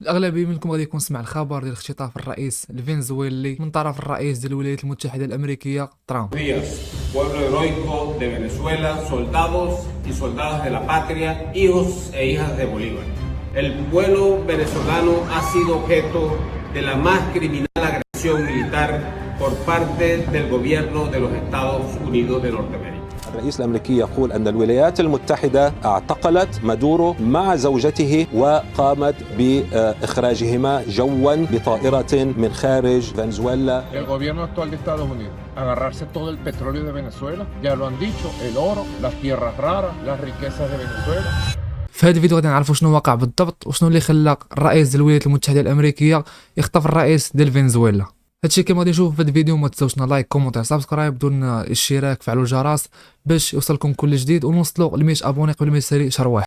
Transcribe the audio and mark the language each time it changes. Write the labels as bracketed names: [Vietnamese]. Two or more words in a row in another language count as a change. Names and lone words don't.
[Arabic] الاغلبيه منكم غادي يكون سمع الخبر ديال اختطاف الرئيس الفنزويلي من طرف الرئيس ديال الولايات المتحده الامريكيه ترامب. [Spanish] Pueblo heroico de Venezuela, soldados y soldadas de la patria, hijos e hijas de Bolívar. El pueblo venezolano ha sido objeto de la más criminal agresión militar por parte del gobierno de los Estados Unidos de Norteamérica. [Arabic] الرئيس الأمريكي يقول أن الولايات المتحدة اعتقلت مادورو مع زوجته وقامت بإخراجهما جوا بطائرة من خارج فنزويلا. [Spanish] El gobierno actual de Estados Unidos agarrarse todo el petróleo de Venezuela, ya lo han dicho, el oro, las tierras raras, las riquezas de Venezuela. [Arabic] في هذا الفيديو غادي نعرفوا شنو واقع بالضبط وشنو اللي خلى الرئيس ديال الولايات المتحده الامريكيه يخطف الرئيس ديال فنزويلا. هادشي كما غادي نشوفوا في هذا الفيديو. ما تنساوش لايك كومونتير سبسكرايب بدون الاشتراك فعلوا الجرس باش يوصلكم كل جديد ونوصلوا ل 100 ابوني قبل ما يسالي شهر واحد.